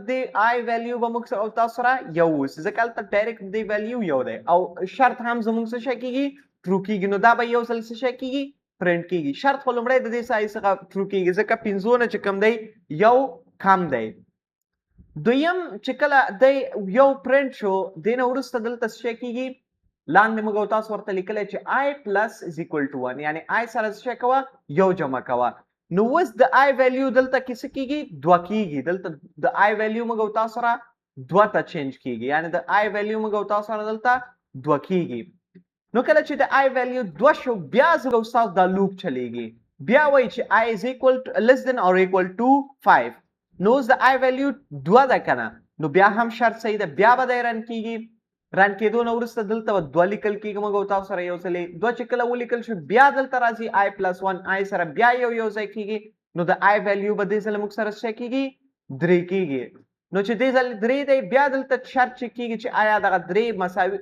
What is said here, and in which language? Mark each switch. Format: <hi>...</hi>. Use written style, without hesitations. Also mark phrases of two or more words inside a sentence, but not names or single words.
<ps>د I ویلیو به موږ او تاسو سره یو واوسي ځکه هلته ډایرکټ د ویلیو یو دی او شرط هم زموږ څه شی کېږي ټرو کېږي نو دا به یو ځل څه شی کېږي پرنټ کېږي شرط خو لومړی د دې سایز څخه ټرو کېږي ځکه 5 نه چې کوم دی یو کم دی دویم چې کله دی یو پرنټ شو دې نه وروسته دلته څه شی کېږي لاندې موږ او تاسو ورته لیکلی چې</ps> <en>I plus is equal</en> <ps>to 1 یعنې I سره څه شی کوه یو جمع کوه نو اوس د I ویلیو دلته کې څه کېږي 2 کېږي دلته د I ویلیو موږ او تاسو سره 2 ته چینج کېږي یعنې د I ویلیو موږ او تاسو سره دلته 2 کېږي نو کله چې د I ویلیو 2 شو بیا زه او تاسو دا لوپ چلیږي بیا وایي چې</ps> <en>I is equal to less than or equal to 5</en> <ps>نو اوس د I ویلیو 2 ده که نه نو بیا هم شرط صحیح ده بیا به دی رن کېږي رن کېدو نه وروسته دلته به 2 لیکل کېږي موږ او تاسو سره یو ځلې 2 چې کله ولیکل شو بیا دلته راځي</ps> <en>I plus</en> <ps>1 I سره بیا یو ځای کېږي نو د I ویلیو به دې ځله موږ سره څه کېږي 3 کېږي نو چې دې ځل 3 دی بیا دلته شرط چې کېږي چې آیا دغه 3 مساوي</ps>